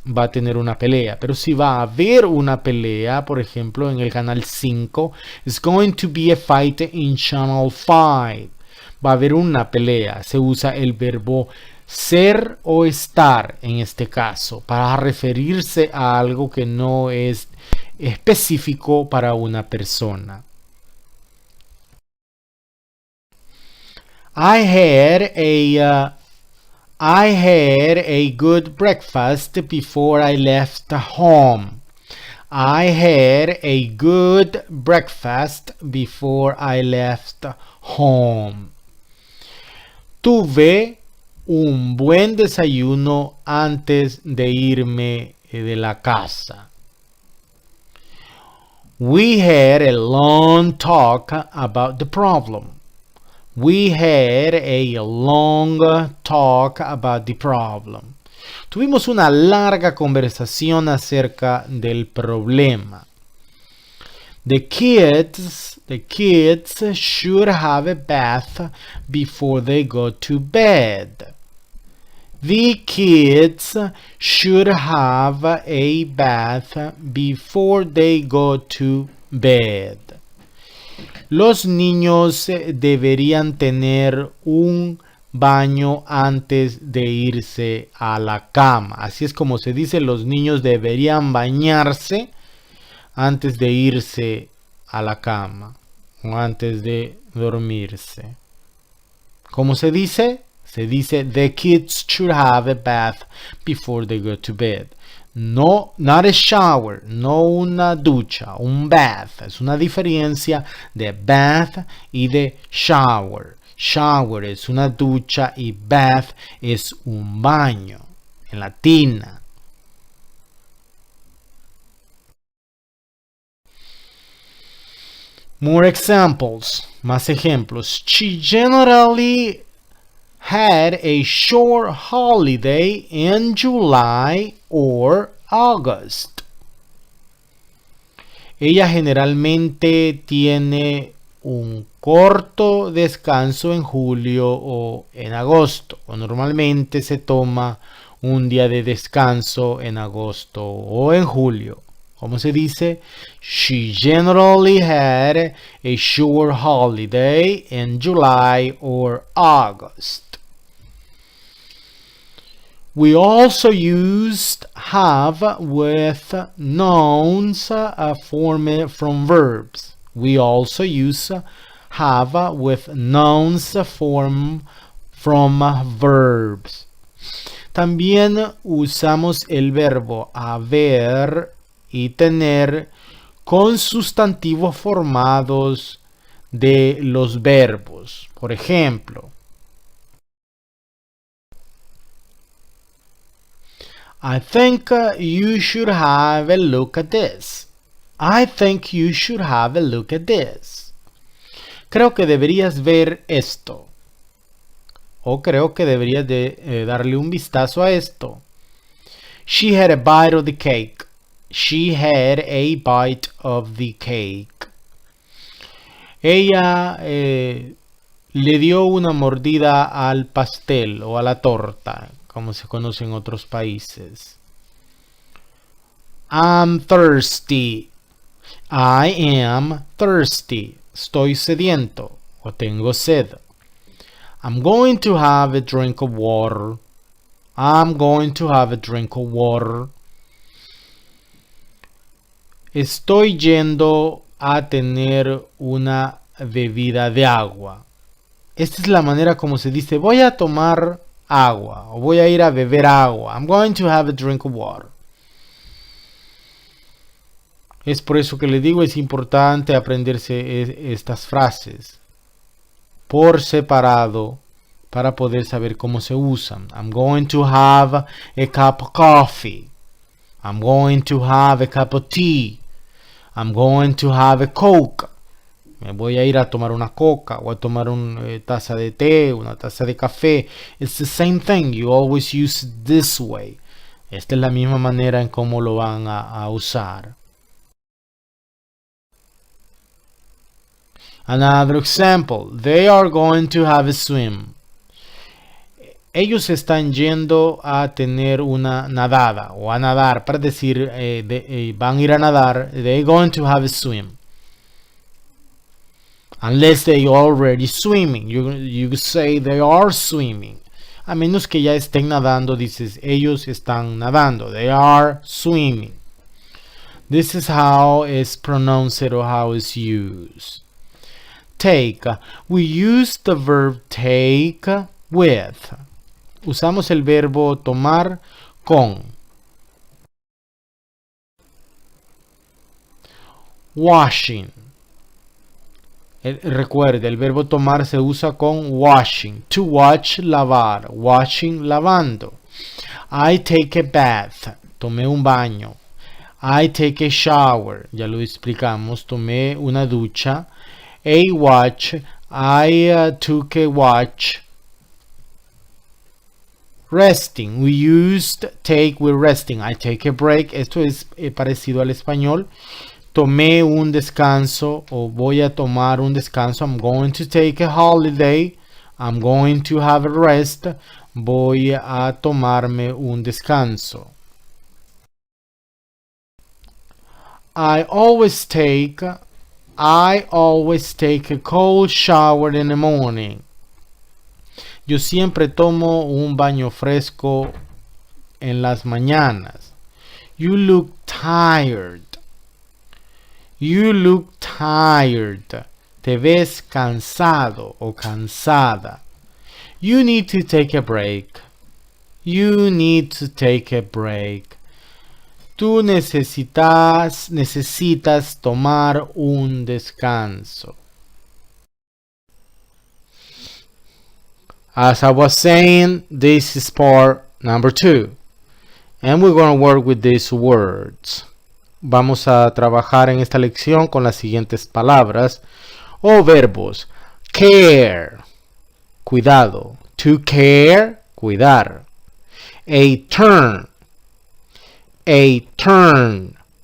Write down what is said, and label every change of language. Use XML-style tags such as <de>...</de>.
<es>Va a tener una pelea. Pero si va a haber una pelea, por ejemplo, en el canal 5,</es> <en>it's going to be a fight in channel 5.</en> <es>Va a haber una pelea. Se usa el verbo ser o estar en este caso para referirse a algo que no es específico para una persona.</es> <en>I had a good breakfast before I left home. I had a good breakfast before I left home.</en> <es>Tuve un buen desayuno antes de irme de la casa.</es> <en>We had a long talk about the problem. We had a long talk about the problem.</en> <es>Tuvimos una larga conversación acerca del problema.</es> <en>The kids should have a bath before they go to bed. The kids should have a bath before they go to bed.</en> <es>Los niños deberían tener un baño antes de irse a la cama. Así es como se dice, los niños deberían bañarse antes de irse a la cama o antes de dormirse. ¿Cómo se dice? Se dice</es> <en>the kids should have a bath before they go to bed.</en> <es>No,</es> <en>not a shower,</en> <es>no una ducha, un bath. Es una diferencia de bath y de shower. Shower es una ducha y bath es un baño en la tina.</es> <en>More examples,</en> <es>más ejemplos.</es> <en>She generally had a short holiday in July or August.</en> <es>Ella generalmente tiene un corto descanso en julio o en agosto. O normalmente se toma un día de descanso en agosto o en julio. ¿Cómo se dice?</es> <en>She generally had a short holiday in July or August. We also used have with nouns formed from verbs. We also use have with nouns from verbs.</en> <es>También usamos el verbo haber y tener con sustantivos formados de los verbos. Por ejemplo,</es> <en>I think you should have a look at this. I think you should have a look at this.</en> <es>Creo que deberías ver esto. O creo que deberías de darle un vistazo a esto.</es> <en>She had a bite of the cake. She had a bite of the cake.</en> <es>Ella le dio una mordida al pastel o a la torta, como se conoce en otros países.</es> <en>I'm thirsty. I am thirsty.</en> <es>Estoy sediento o tengo sed.</es> <en>I'm going to have a drink of water. I'm going to have a drink of water.</en> <es>Estoy yendo a tener una bebida de agua. Esta es la manera como se dice voy a tomar agua o voy a ir a beber agua.</es> <en>I'm going to have a drink of water.</en> <es>Es por eso que le digo, es importante aprenderse estas frases por separado para poder saber cómo se usan.</es> <en>I'm going to have a cup of coffee. I'm going to have a cup of tea. I'm going to have a Coke.</en> <es>Me voy a ir a tomar una coca o a tomar una taza de té, una taza de café.</es> <en>It's the same thing. You always use it this way.</en> <es>Esta es la misma manera en cómo lo van a usar.</es> <en>Another example. They are going to have a swim.</en> <es>Ellos están yendo a tener una nadada o a nadar, para decir van a ir a nadar.</es> <en>They're going to have a swim. Unless they already swimming. You say they are swimming.</en> <es>A menos que ya estén nadando, dices ellos están nadando.</es> <en>They are swimming. This is how it's pronounced or how it's used. Take. We use the verb take with.</en> <es>Usamos el verbo tomar con. Washing. Recuerde, el verbo tomar se usa con washing.</es> <en>To watch, lavar. Washing, lavando. I take a bath.</en> <es>Tomé un baño.</es> <en>I take a shower.</en> <es>Ya lo explicamos. Tomé una ducha.</es> <en>A watch. I took a watch. Resting. We used take with resting. I take a break.</en> <es>Esto es parecido al español. Tomé un descanso o voy a tomar un descanso.</es> <en>I'm going to take a holiday. I'm going to have a rest.</en> <es>Voy a tomarme un descanso.</es> <en>I always take a cold shower in the morning.</en> <es>Yo siempre tomo un baño fresco en las mañanas.</es> <en>You look tired. You look tired.</en> <es>Te ves cansado o cansada.</es> <en>You need to take a break. You need to take a break.</en> <es>Tú necesitas tomar un descanso.</es> <en>As I was saying, this is part number 2. And we're going to work with these words.</en> <es>Vamos a trabajar en esta lección con las siguientes palabras o verbos.</es> <en>Care, cuidado. To care, cuidar. A turn. A turn.</en>